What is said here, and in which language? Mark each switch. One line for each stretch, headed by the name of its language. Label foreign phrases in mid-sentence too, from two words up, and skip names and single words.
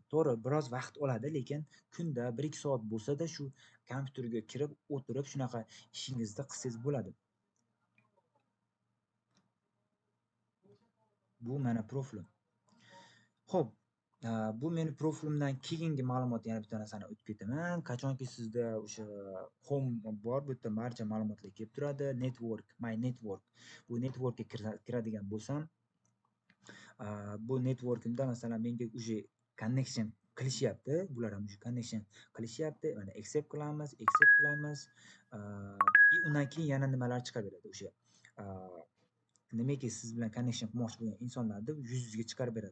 Uzbek: To'g'ri, biroz vaqt oladi, lekin kunda 1-2 soat bo'lsa-da shu kompyuterga kirib, o'tirib shunaqa ishingizni qilsangiz bo'ladi. Bu meni profilim. Xo'p, bu meni profilimdan keyingi ma'lumot yana bitta narsani o'tib ketaman. Qachonki sizda o'sha home bor, bu yerda barcha ma'lumotlar kelib turadi.
English: Network, my network.
Uzbek: Bu networkga kiradigan bo'lsam, bu networkimda masalan menga уже connection qilishyapti. Bular ham уже connection qilishyapti. Mana accept qilamiz. Undan keyin yana nimalar chiqaveradi o'sha nimaiki siz bilan connection qilmoqchi bo'lgan insonlarni yuzingizga chiqarib beradi.